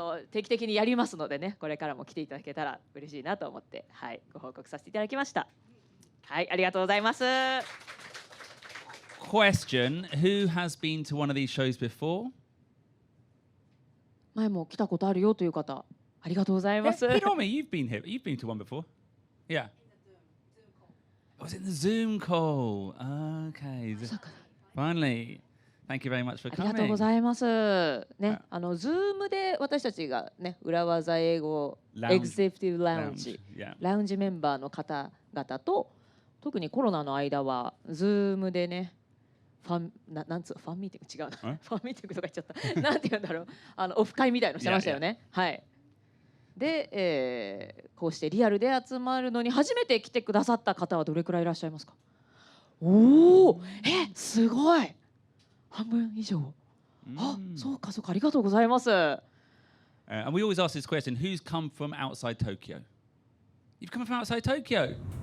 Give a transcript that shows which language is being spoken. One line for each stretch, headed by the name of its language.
Japanese: 定期的にやりますのでね、これからも来ていただけたら嬉しいなと思って、はい、ご報告させていただきました。はい、ありがとうございます。
English: Question: Who has been to one of these shows before?
Japanese: 前も来たことあるよという方、ありがとうございます。
English: Hiromi, you've been here. You've been to one before. Yeah. I was in the Zoom call. Okay. Finally. Thank you very much for coming.
Japanese: ありがとうございます。ね、Zoom で私たちがね、裏技英語エグゼクティブラウンジ、ラウンジメンバーの方々と、特にコロナの間は Zoom でね、ファンミーティング違うな。ファンミーティングとか言っちゃった。なんて言うんだろう。オフ会みたいのしてましたよね。はい。で、こうしてリアルで集まるのに初めて来てくださった方はどれくらいいらっしゃいますか？おお、すごい。半分以上。あ、そうかそうか、ありがとうございます。
English: And we always ask this question: Who's come from outside Tokyo? You've come from outside Tokyo.